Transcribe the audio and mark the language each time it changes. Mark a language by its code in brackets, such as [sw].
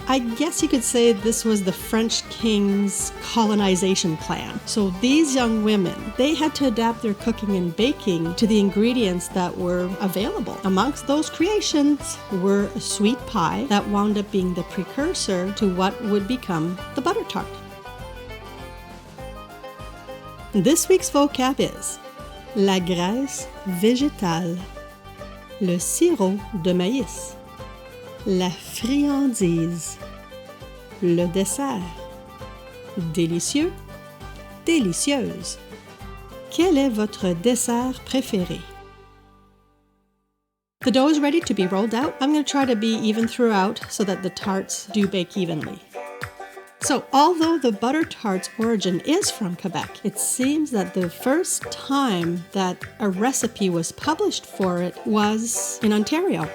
[en] I guess you could say this was the French king's colonization plan. So these young women, they had to adapt their cooking and baking to the ingredients that were available. Amongst those creations were a sweet pie that wound up being the precursor to what would become the butter tart. This week's vocab is [fr] la graisse végétale, le sirop de maïs, la friandise, le dessert, délicieux, délicieuse. Quel est votre dessert préféré? [en] The dough is ready to be rolled out. I'm going to try to be even throughout so that the tarts do bake evenly. So, although the butter tart's origin is from Quebec, it seems that the first time that a recipe was published for it was in Ontario.